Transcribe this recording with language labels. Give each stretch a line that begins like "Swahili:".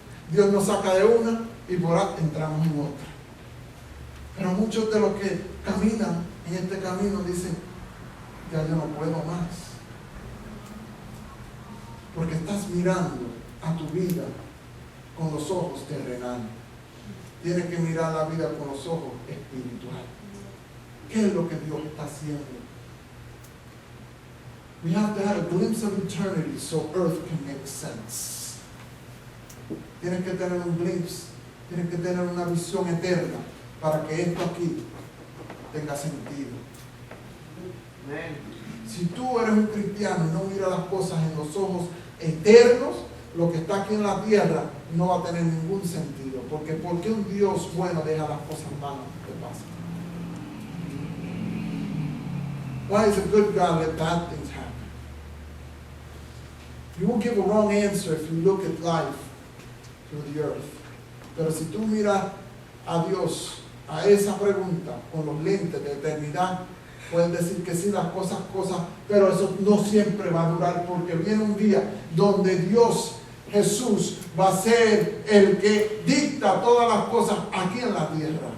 Spanish: Dios nos saca de una y por ahí entramos en otra. Pero muchos de los que caminan en este camino dicen, ya yo no puedo más. Porque estás mirando a tu vida con los ojos terrenales. Tienes que mirar la vida con los ojos espirituales. ¿Qué es lo que Dios está haciendo?
English: We have to have a glimpse of eternity so earth can make sense.
Spanish: Tienes que tener un glimpse, tienes que tener una visión eterna para que esto aquí tenga sentido. Si tú eres un cristiano y no miras las cosas en los ojos eternos, lo que está aquí en la tierra no va a tener ningún sentido. Porque ¿por qué un Dios bueno deja las cosas malas que pasan?
English: Why is a good God let bad things happen? You will give a wrong answer if you look at life through the earth.
Spanish: Pero si tú miras a Dios, a esa pregunta, con los lentes de eternidad, pueden decir que sí, las cosas, pero eso no siempre va a durar, porque viene un día donde Dios, Jesús, va a ser el que dicta todas las cosas aquí en la tierra.